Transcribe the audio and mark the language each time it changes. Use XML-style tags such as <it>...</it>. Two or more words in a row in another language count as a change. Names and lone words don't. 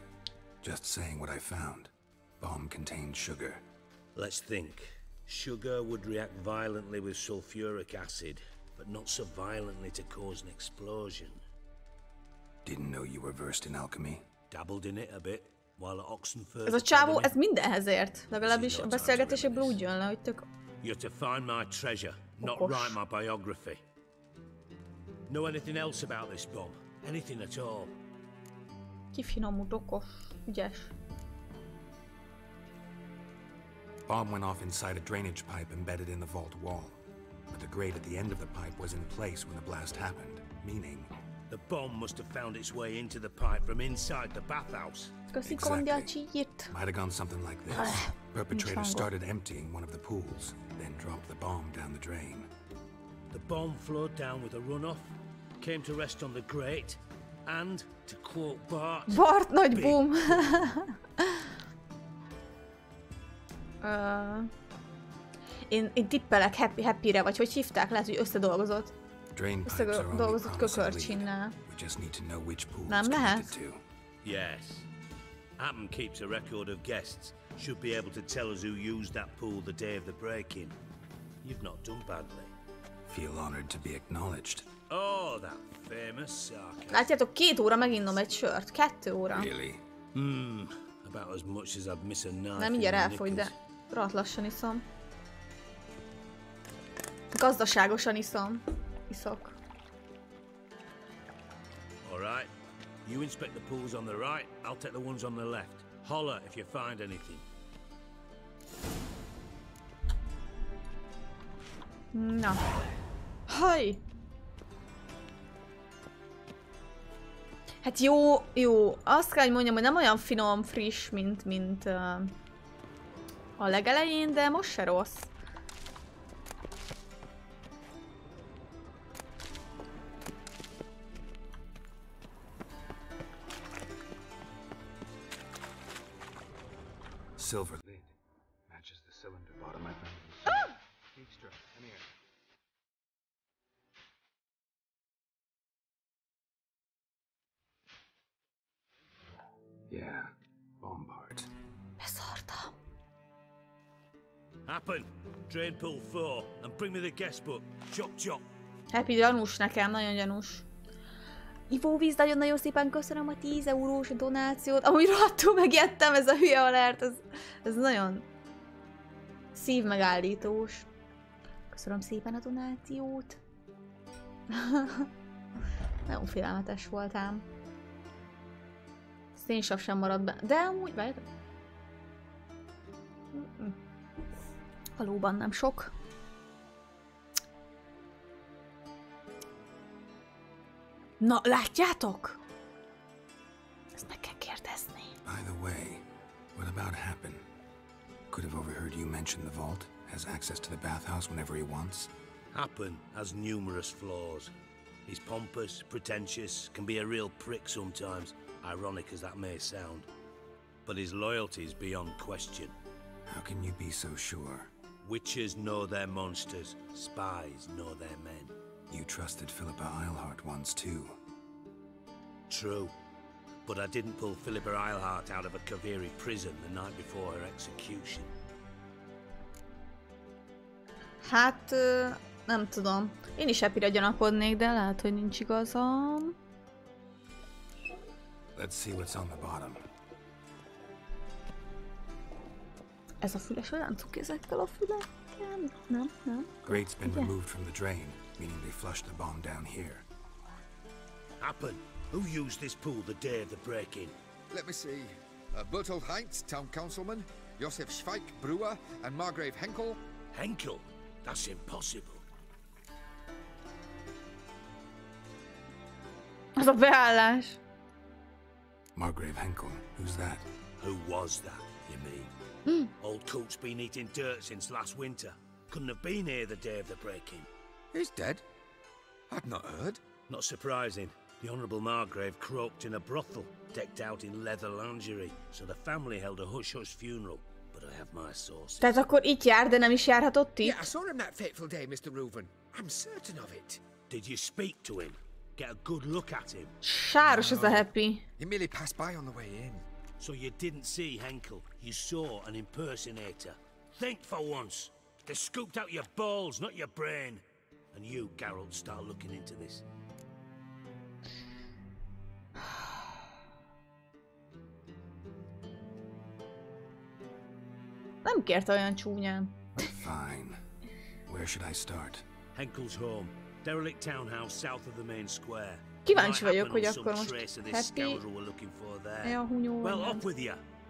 <en>Just saying what I found. Bomb contained sugar. Let's think. Sugar would react violently with sulfuric acid, but not so violently to cause an explosion. Didn't know you were versed in alchemy. Dabbled in it a bit, while at Oxenford.</en> <hu>Ez a csávó, ez mindenhez ért. Legalábbis a beszélgetéséből úgy jön le, hogy tök...</hu> <en>You're to find my treasure, not write my biography. Know anything else about this bomb? Anything at all?</en> <hu>Kifinomult, okos, ügyes.</hu> <en>Bomb went off inside a drainage pipe embedded in the vault wall. But the grate at the end of the pipe was in place when the blast happened, meaning The bomb must have found its way into the pipe from inside the bathhouse. Exactly. Might have gone something like this. Perpetrator started emptying one of the pools, then dropped the bomb down the drain. The bomb flowed down with a runoff, came to rest on the grate, and, to quote Bart...</en> <hu>Bart nagy boom! Én tippelek Happy-re, vagy hogy hívták? Lehet, hogy összedolgozott. Összedolgozott kökörcsinnel. Nem lehet?</hu> <en>Yes. Happen keeps a record of guests. Should be able to tell us who used that pool the day of the break-in. You've not done badly. Feel honored to be acknowledged. Oh, that famous sarcasm.</en> <hu>Látjátok, 2 óra meginnom egy sört. 2 óra.</hu> <en>Really? About as much as I'd miss a knife.</en> <hu>Nem, mindjárt elfogy, de rohadt lassan iszom. Gazdaságosan iszok.</hu> <en>All right. You inspect the pools on the right, I'll take the ones on the left. Holler if you find anything.</en> <hu>Na. Haj! Hát jó. Azt kell, hogy mondjam, hogy nem olyan finom, friss, mint a legelején, de most se rossz.</hu> <en>Silver lid matches the cylinder bottom I found. Extra, come here. Yeah, bomb part.</en> <hu>Beszartam.</hu> <en>Happen, drain pool 4, and bring me the guest book. Chop.</en> <hu>Happy gyanús nekem, nagyon gyanús. Ivóvíz, nagyon-nagyon szépen köszönöm a 10 eurós donációt. Amúgy rohadtul megijedtem, ez a hülye alert, ez nagyon szívmegállítós. Köszönöm szépen a donációt. Nagyon félelmetes voltám. Szénsav sem maradt be, de amúgy várjátok. Valóban nem sok. Na, látjátok? Ezt meg kell kérdezni.</hu> <en>By the way, what about Happen? Could have overheard you mention the vault. Has access to the bathhouse whenever he wants. Happen has numerous flaws. He's pompous, pretentious, can be a real prick sometimes, ironic as that may sound. But his loyalty is beyond question. How can you be so sure? Witches know their monsters, spies know their men. You trusted Philippa Eilhart once too. True, but I didn't pull Philippa Eilhart out of a Kaviri prison the night before her execution.</en> <hu>Hát, nem tudom. Én is Happyre gyanakodnék, de lehet, hogy nincs igazam.</hu> <en>Let's see what's on the bottom.</en> <hu>Ez a füles olyan cuki ezekkel a fülekkel? Nem.</hu> <en>Grate's been removed from the drain, meaning they flushed the bomb down here. Happen, who used this pool the day of the break-in? Let me see. Bertolt Heinz, town councilman, Josef Schweik, brewer, and Margrave Henkel. Henkel? That's impossible.</en> <hu>Az a beállás.</hu> <en>Margrave Henkel, who's that? Who was that, you mean? Old Coot's been eating dirt since last winter. Couldn't have been here the day of the break-in. He's dead? I'd not heard. Not surprising. The Honourable Margrave croaked in a brothel, decked out in leather lingerie, so the family held a hush-hush funeral. But I have my sources.</en> <hu>Tehát akkor itt jár, de nem is járhatott itt?</hu> <en>Yeah, I saw him that fateful day, Mr. Reuven. I'm certain of it. Did you speak to him? Get a good look at him?</en> <hu>Sáros ez a Happy.</hu> <en>He merely passed by on the way in. So you didn't see Henkel, you saw an impersonator. Think for once. They scooped out your balls, not your brain. And you, Geralt, start looking into this.</en> <hu>Nem kérte olyan csúnyán.</hu> <en>Fine. Where should I start? Henkel's home. Derelict townhouse south of the main square.</en> <hu>Kíváncsi vagyok, hogy akkor most Happy... Ja, hunyó</hu> <en>well, up with you.</en>